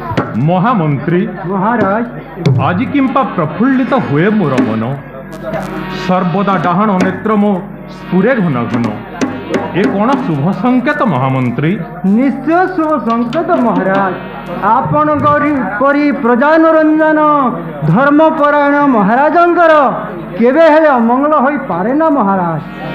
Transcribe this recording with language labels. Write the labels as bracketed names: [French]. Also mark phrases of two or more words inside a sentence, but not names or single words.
[Odia] महामंत्री महाराज ଆଜ କିଂପା ପ୍ରଫୁଲ୍ଲିତ ହୁଏ ମୋର ମନ ସର୍ବଦା ଡାହାଣ ନେତ୍ର ମୋ ସ୍ଫୁରେ ଘନ ଘନ ଏ କୌଣ ଶୁଭ ସଙ୍କେତ ମହାମନ୍ତ୍ରୀ ए कौन शुभ संकेत महामंत्री? ନିଶ୍ଚୟ ଶୁଭ ସଙ୍କେତ ମହାରାଜ। ଆପଣ ପରୀ ପ୍ରଜାନୁରଞ୍ଜନ ଧର୍ମପରାୟଣ ମହାରାଜଙ୍କର କେବେ ହେଲେ ଅମଙ୍ଗଳ ହୋଇ ପାରେ ନା ମହାରାଜ।